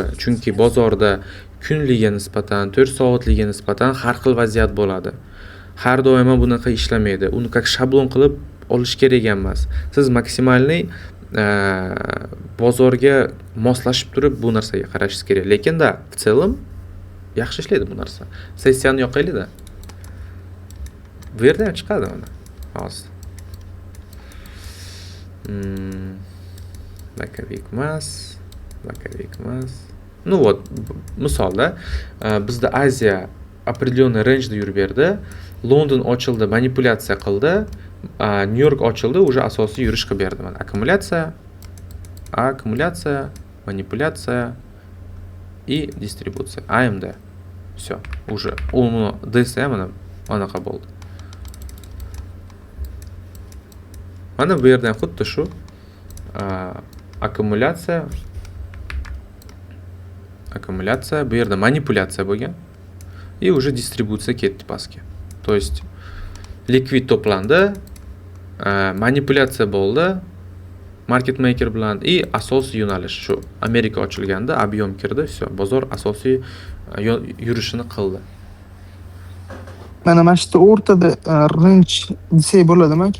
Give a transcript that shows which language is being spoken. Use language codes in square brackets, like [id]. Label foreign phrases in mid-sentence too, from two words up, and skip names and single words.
[uz] Chunki bozorda kunliga nisbatan, 4 soatliga nisbatan har xil vaziyat bo'ladi. Har doimo bunaqa ishlamaydi. Uni как shablon qilib olish kerak emas. Siz maksimalniy bozorga moslashib turib bu narsaga qarashingiz kerak. Lekin da, [ru] в целом [uz] yaxshi ishlaydi bu narsa. Sessiyani yoqaylik-da. Bu yerda ham chiqadi mana. Hozir. Bakovik emas. [ru] Ну вот, [uz] misolda bizda Aziya определенный range da yurib berdi. London ochildi, manipulyatsiya qildi. New York ochildi, уже asosiy yurish qilib berdi mana. Akkumulyatsiya, manipulyatsiya и distributsiya. AMD. Все, уже uni desa mana anaqa bo'ldi. Mana bu yerdan xuddi shu akkumulyatsiya, bu yerda manipulyatsiya bo'lgan и уже distributsiya ketdi pastga. То есть likvid to'plandi, manipulyatsiya bo'ldi, market maker bilan и asosiy yo'nalish shu Amerika ochilganda объем kirdi, все, bozor asosiy yurishini qildi. Mana shu yerda o'rtada range desak bo'ladimi-ki?